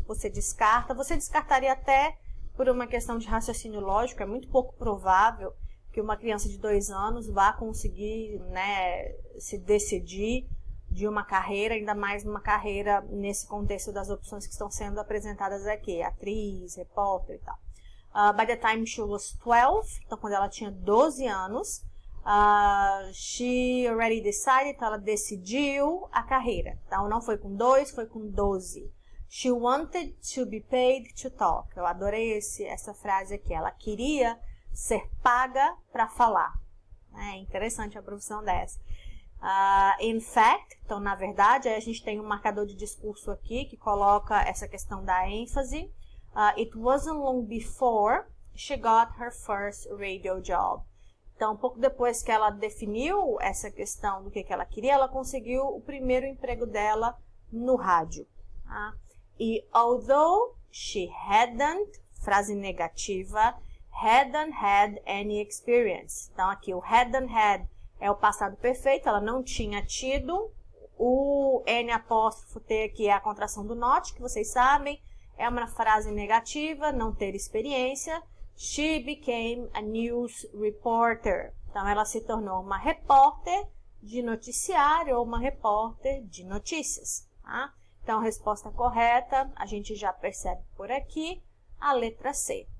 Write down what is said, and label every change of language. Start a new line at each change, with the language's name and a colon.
Portuguese: Você descartaria até por uma questão de raciocínio lógico, é muito pouco provável que uma criança de 2 anos vá conseguir, né, se decidir de uma carreira, ainda mais numa carreira nesse contexto das opções que estão sendo apresentadas aqui, atriz, repórter e tal.
English: By the time she was 12,
Portuguese: então quando ela tinha 12 anos,
English: she already decided,
Portuguese: então ela decidiu a carreira. Então não foi com 2, foi com 12.
English: She wanted to be paid to talk.
Portuguese: Eu adorei essa frase aqui. Ela queria ser paga para falar. É interessante a profissão dessa.
English: In fact,
Portuguese: então na verdade, a gente tem um marcador de discurso aqui que coloca essa questão da ênfase.
English: It wasn't long before she got her first radio job.
Portuguese: Então, um pouco depois que ela definiu essa questão do que ela queria, ela conseguiu o primeiro emprego dela no rádio. Tá? E
English: although she hadn't,
Portuguese: frase negativa,
English: hadn't had any experience.
Portuguese: Então, aqui o hadn't had é o passado perfeito, ela não tinha tido. O N''T aqui é a contração do not, que vocês sabem, é uma frase negativa, não ter experiência.
English: She became a news reporter.
Portuguese: Então, ela se tornou uma repórter de noticiário ou uma repórter de notícias. Tá? Então, a resposta correta, a gente já percebe por aqui, a letra C.